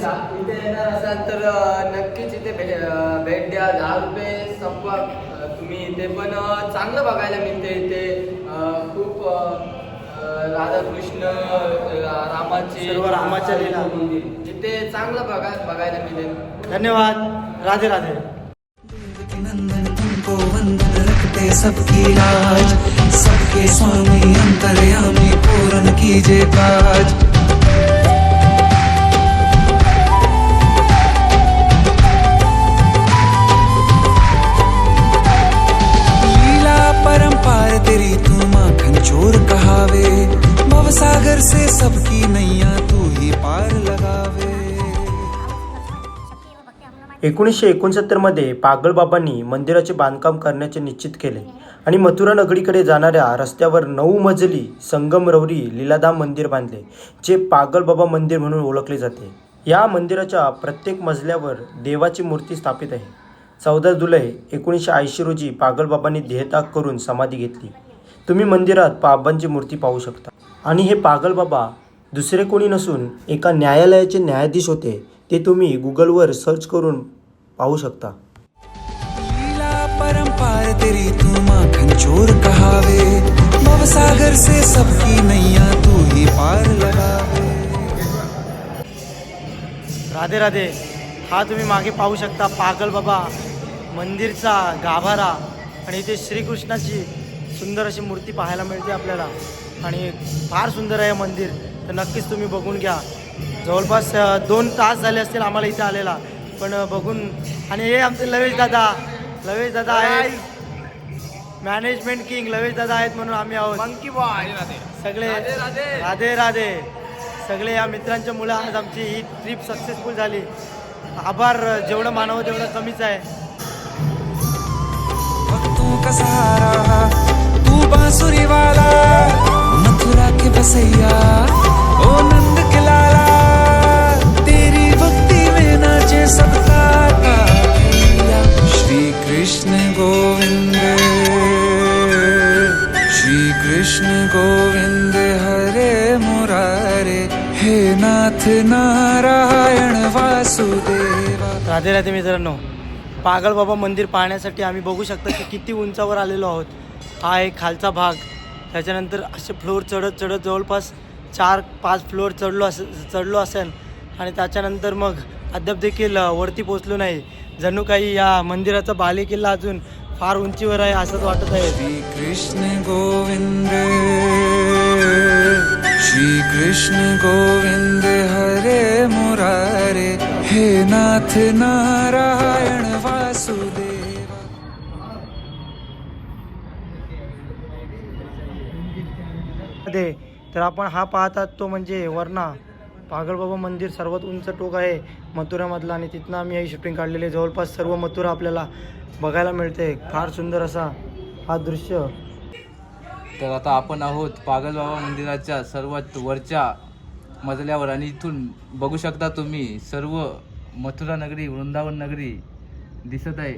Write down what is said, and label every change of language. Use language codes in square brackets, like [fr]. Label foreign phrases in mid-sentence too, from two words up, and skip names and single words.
[mr] जर इथे येणार असाल तर नक्कीच इथे भेट द्या. 10 रुपये संपवा तुम्ही. इथे पण चांगलं बघायला मिळते. इथे खूप राधाकृष्ण रामाचे सर्व रामाच्या लीला. इथे चांगलं बघायला मिळेल. धन्यवाद. राधे राधे. [hi] नंदन तुमको वंदन रखते सबकी लाज, सबके स्वामी अंतर्यामी पूर्ण कीजिए काज. लीला परंपार तेरी तू माखन चोर कहावे, भवसागर से सबकी नैया तू ही पार लगावे. [mr] 1969 मध्ये पागल बाबांनी मंदिराचे बांधकाम करण्याचे निश्चित केले आणि मथुरा नगरीकडे जाणाऱ्या रस्त्यावर 9 मजली संगमरवरी लीलाधाम मंदिर बांधले, जे पागल बाबा मंदिर म्हणून ओळखले जाते. या मंदिराच्या प्रत्येक मजल्यावर देवाची मूर्ती स्थापित आहे. 14 जुलै 1980 रोजी पागल बाबांनी देहत्याग करून समाधी घेतली. तुम्ही मंदिरात बाबांची मूर्ती पाहू शकता. आणि हे पागल बाबा दुसरे कोणी नसून एका न्यायालयाचे न्यायाधीश होते. ते तुम्ही गुगलवर सर्च करून पाहू शकता. [hi] लीला परंपार तेरी तू माखन चोर कहावे, भवसागर से सबकी नैया तू ही पार लगावे. [mr] राधे राधे. हा तुम्ही मागे पाहू शकता पागल बाबा मंदिरचा गाभारा. आणि इथे श्रीकृष्णाची सुंदर अशी मूर्ती पाहायला मिळते आपल्याला. आणि फार सुंदर आहे मंदिर. तर नक्कीच तुम्ही बघून घ्या. जवळपास 2 तास झाले असतील आम्हाला इथे आलेला, पण बघून. आणि हे आमचे लवेश दादा आहेत, [en] management king [mr] लवेश दादा आहेत म्हणून आम्ही आहोत. [en] monkey boy [mr] सगळे राधे राधे. सगळे या मित्रांच्या मुळे आज आमची ही [en] trip successful [mr] झाली. आभार जेवढं मानावं तेवढं कमीच आहे. [hi] भक्तों का सहारा तू बांसुरी वाला, मथुरा के बसैया ओ नंद के लाला. तेरी भक्ति में नाचे सबका काया. [sa] श्री कृष्ण गोविंद, श्री कृष्ण गोविंद हरे मुरारे हे नाथ नारायण वासुदेवा. [mr] राधे राधे मित्रांनो. पागल बाबा मंदिर पाहण्यासाठी आम्ही बघू शकता की किती उंचावर आलेलो आहोत. हा एक खालचा भाग. त्याच्यानंतर असे फ्लोअर चढत जवळपास 4-5 फ्लोअर चढलो असेल. आणि त्याच्यानंतर मग अद्याप देखील वरती पोचलो नाही. जणू काही या मंदिराचा बालेकिल्ला अजून फार उंचीवर आहे असंच वाटत आहे. [sa] श्री कृष्ण गोविंद, श्री कृष्ण गोविंद हरे मुरारे हे नाथ नारायण वासुदेवा. [mr] मध्ये तर आपण हा पाहतात तो म्हणजे वरना पागलबाबा मंदिर सर्वात उंच टोक आहे मथुरामधलं आणि तिथनं आम्ही ही शूटिंग काढलेली आहे. जवळपास सर्व मथुरा आपल्याला बघायला मिळते. फार सुंदर असा हा दृश्य. तर आता आपण आहोत पागलबाबा मंदिराच्या सर्वात वरच्या मजल्यावर आणि इथून बघू शकता तुम्ही सर्व मथुरा नगरी, वृंदावन नगरी दिसत आहे.